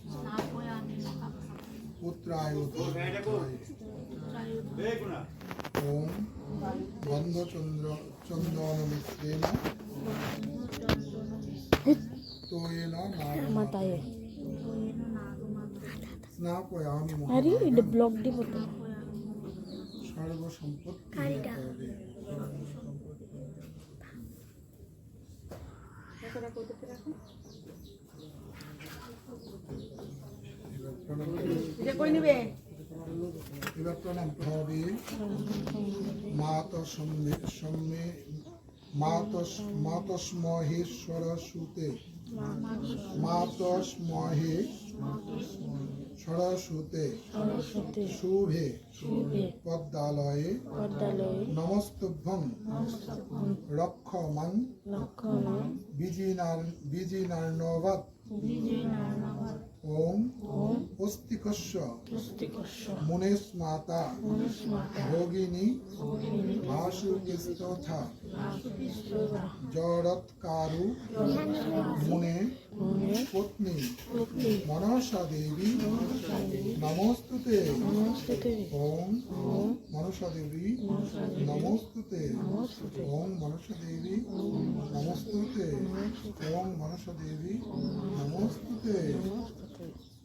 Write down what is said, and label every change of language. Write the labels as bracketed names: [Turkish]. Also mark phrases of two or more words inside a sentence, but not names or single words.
[Sanskrit] পুত্রায় ধনবৃদ্ধায় ওম চন্দন মিশ্রেণ তোয়েন নাগমাতরং স্নাপয়ামি মহাভাগং সর্বসম্পত্তি হেতবে। [Bangla] এবার প্রণাম হবে। [Sanskrit] মাতস্মহেশ্বর সুতে সরস্বতে শুভে পদ্মালয়ে নমস্তুভ্যং রক্ষমাং বিজিনার্ণবাৎ ওম অস্তিকস্য মুনেস্মাতা ভোগিনী ভাসুকিস্তথা জড়ৎকারু মুনে পত্নী মনসা দেবী নমস্তুতে। ওম মনসা দেবী নমস্তুতে। ওম মনসা দেবী নমস্তুতে। ওম মনসা দেবী নমস্তুতে।